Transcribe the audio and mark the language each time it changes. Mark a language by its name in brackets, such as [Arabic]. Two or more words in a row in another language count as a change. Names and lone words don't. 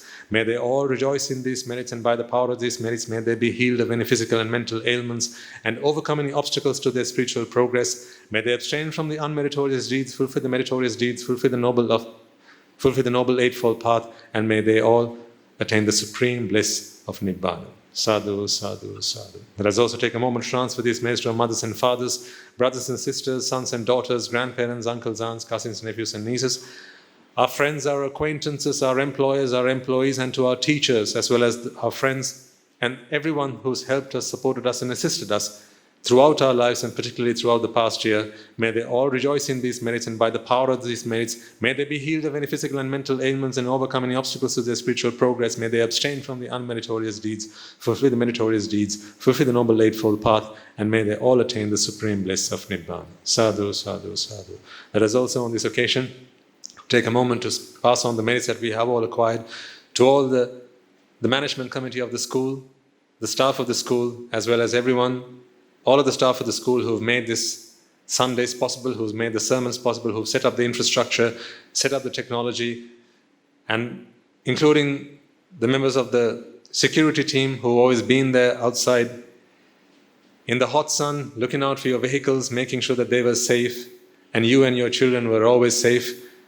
[English] May they all rejoice in these merits, and by the power of these merits, may they be healed of any physical and mental ailments and overcome any obstacles to their spiritual progress. May they abstain from the unmeritorious deeds, fulfill the meritorious deeds, fulfill the noble eightfold path, and may they all attain the supreme bliss of Nibbāna. [Pali] Sadhu, sadhu, sadhu. [English] Let us also take a moment to transfer these merits to our mothers and fathers, brothers and sisters, sons and daughters, grandparents, uncles, aunts, cousins, nephews, and nieces, our friends, our acquaintances, our employers, our employees, and to our teachers, as well as our friends and everyone who's helped us, supported us, and assisted us throughout our lives, and particularly throughout the past year. May they all rejoice in these merits, and by the power of these merits, may they be healed of any physical and mental ailments and overcome any obstacles to their spiritual progress. May they abstain from the unmeritorious deeds, fulfill the meritorious deeds, fulfill the noble eightfold path, and may they all attain the supreme bliss of Nibbāna. [Pali] Sadhu, sadhu, sadhu. [English] Let us also on this occasion take a moment to pass on the merits that we have all acquired to all the management committee of the school, the staff of the school, as well as everyone, all of the staff of the school who've made this Sundays possible, who've made the sermons possible, who've set up the infrastructure, set up the technology, and including the members of the security team who've always been there outside in the hot sun, looking out for your vehicles, making sure that they were safe, and you and your children were always safe,